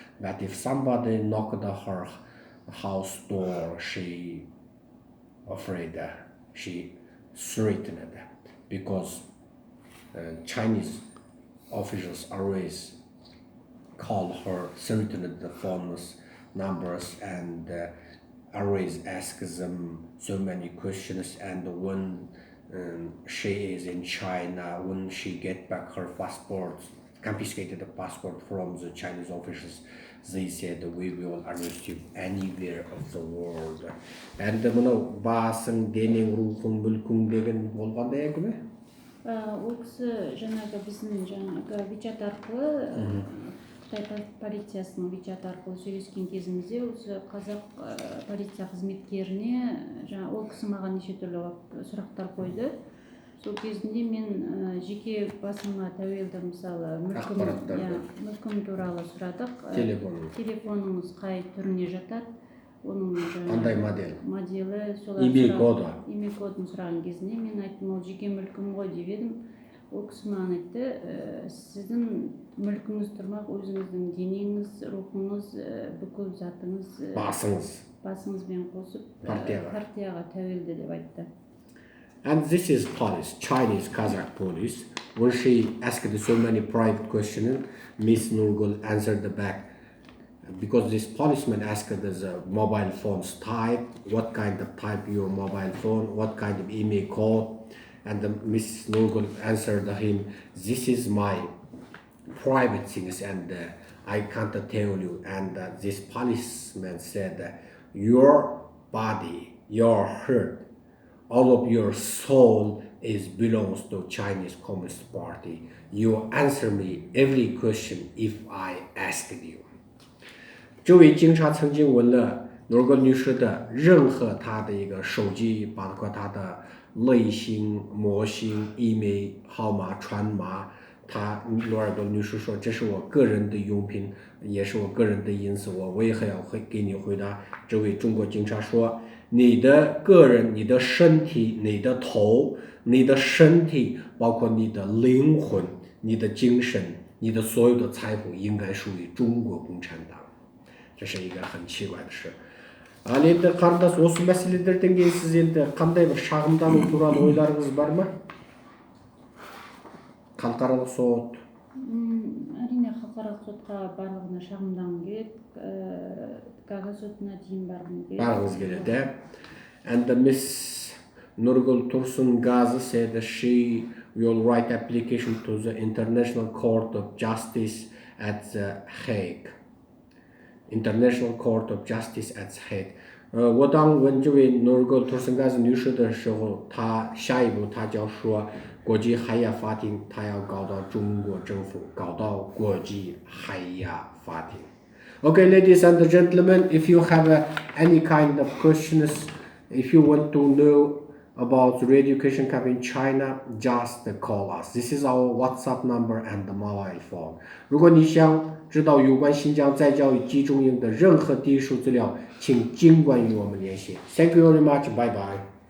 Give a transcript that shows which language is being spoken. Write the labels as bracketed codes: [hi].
[en] But if somebody knocked her house door, she afraid, she threatened, because Chinese officials always call her, threatened the phone numbers, and always ask them so many questions. And when she is in China, when she get back her passport, confiscated the passport from the Chinese officials, they said we will arrest you anywhere of the world. [kk] And мынау басың, денең, рухың, мүлкің деген болғандай әңгіме? Ол кісі жаңағы біздің жаңағы WeChat арқылы, Қытай полициясының WeChat арқылы сөйлескен кезімізде осы қазақ полиция қызметкеріне ол кісі маған неше түрлі сұрақтар қойды. Сол кезінде мен жеке басыма тәуелді, мысалы мүлкім туралы сұрадық. Телефоныңыз қай түріне жатады, оның қандай моделі, имей кодын сұраған кезінде мен айттым, ол жеке мүлкім ғой деп едім. Ол кісі маған айтты, сіздің мүлкіңіз тұрмақ, өзіңіздің денеңіз, рухыңыз, бүкіл затыңыз, басыңызбен қосып партияға тәуелді деп айтты. [en] And this is police, Chinese Kazakh police. When she asked so many private questions, Miss Nurgul answered back, because this policeman asked the mobile phone's type, what kind of type your mobile phone, what kind of email code, and Miss Nurgul answered him, this is my private things and I can't tell you. And this policeman said, your body, your heart, all of your soul belongs to Chinese Communist Party. You answer me every question if I ask you. [zh] 这位警察曾经问了努尔女士的任何她的一个手机，包括她的类型、模型、email 号码、传码。努尔女士说，这是我个人的用品，也是我个人的隐私，我也还要给你回答。这位中国警察说，你的个人、你的身体、你的头、你的身体，包括你的灵魂、你的精神、你的所有的财富，应该属于中国共产党。这是一个很奇怪的事。 [kk] Ал енді қарындас, осы мәселелерден кейін сіз енді қандай бір шағымдану туралы ойларыңыз бар ма? Халықаралық сот. Әрине халықаралық сотқа барлығына шағымданғым келеді. Гага сотына дейін барғыңыз келеді. [en] And Miss Nurgul Tursun Gazi said she will write application to the International Court of Justice at The Hague. International Court of Justice at The Hague. [zh] 我当问这位诺尔戈图森盖斯女士的时候，她下一步她就说国际海牙法庭，她要告到中国政府，告到国际海牙法庭。 [en] Okay, ladies and gentlemen, if you have any kind of questions, if you want to know about the re-education camp in China, just call us. This is our WhatsApp number and mobile phone. [zh] 如果你想知道有关新疆再教育集中营的任何第一手资料，请尽管与我们联系。 [en] Thank you very much. Bye bye.